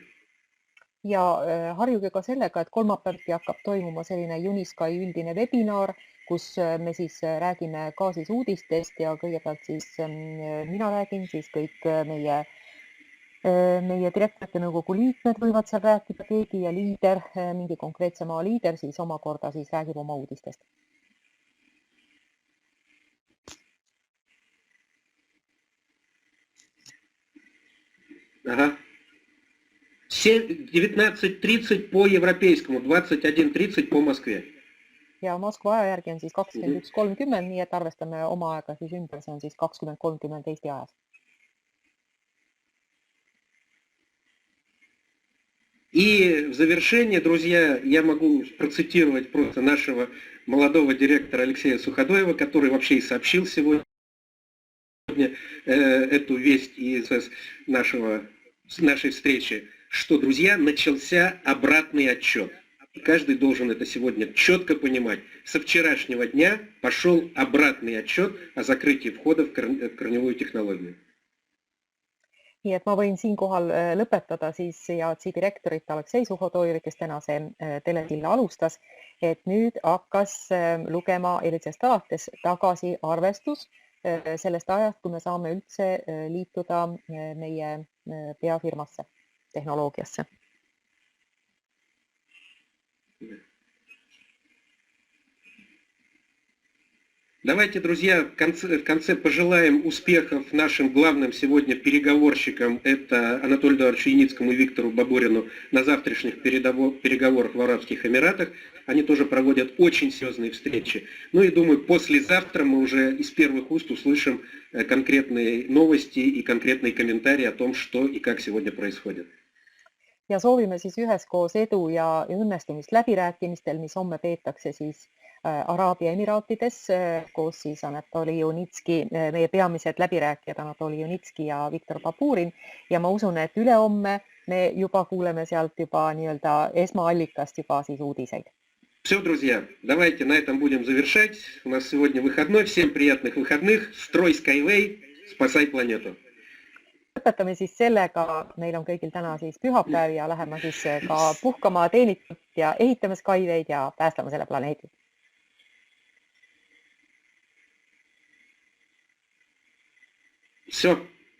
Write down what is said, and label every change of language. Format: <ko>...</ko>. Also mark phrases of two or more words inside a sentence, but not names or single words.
<et>Ja harjuge ka sellega, et kolmapäeviti hakkab toimuma selline Uni-Sky üldine webinar, kus me siis räägime ka siis uudistest ja kõigepealt siis mina räägin, siis kõik meie direktorite nõukogu liikmed võivad seal rääkida, keegi ja liider, mingi konkreetse maa liider, siis omakorda siis räägib oma uudistest.</et> <ru>Ага. 19:30 по европейскому, 21:30 по Москве.</ru> <et>Ja Moskva aja järgi on siis 21:30, nii et arvestame oma aega siis ümber, see on siis 20:30 Eesti ajas.</et> <ru>И в завершение, друзья, я могу процитировать просто нашего молодого директора Алексея Суходоева, который вообще и сообщил сегодня эту весть из нашей встречи, что, друзья, начался обратный отчет. И каждый должен это сегодня четко понимать. Со вчерашнего дня пошел обратный отчет о закрытии входа в корневую технологию.</ru> <et>Nii et ma võin siinkohal lõpetada siis JAC direktorit Aleksei Suhodojevi, kes tänase telesilla alustas, et nüüd hakkas lugema eilsest alates tagasi arvestus sellest ajast, kui me saame üldse liituda meie peafirmasse, tehnoloogiasse.</et> <ru>Давайте, друзья, в конце пожелаем успехов нашим главным сегодня переговорщикам, это Анатолию Эдуардовичу Яницкому и Виктору Бабурину, на завтрашних переговорах в Арабских Эмиратах. Они тоже проводят очень серьезные встречи. Ну и думаю, послезавтра мы уже из первых уст услышим конкретные новости и конкретные комментарии о том, что и как сегодня происходит.</ru> <et>Ja soovime siis üheskoos edu ja õnnestumist läbirääkimistel, mis homme peetakse siis Araabia Emiraatides koos siis Anatoli Junitski, meie peamised läbirääkijad Anatoli Junitski ja Viktor Baburin. Ja ma usun, et ülehomme me juba kuuleme sealt juba nii-öelda esmaallikast juba siis uudiseid.</et> <ru>Все, друзья, давайте на этом будем завершать. У нас сегодня выходной. Всем приятных выходных. Строй Skyway, спасай планету.</ru> <et>Lõpetame siis sellega, meil on kõigil täna siis pühapäev ja läheme siis ka puhkama teenitult ja ehitame Skyway'd ja päästame selle planeedi.</et> <ru>Все.</ru>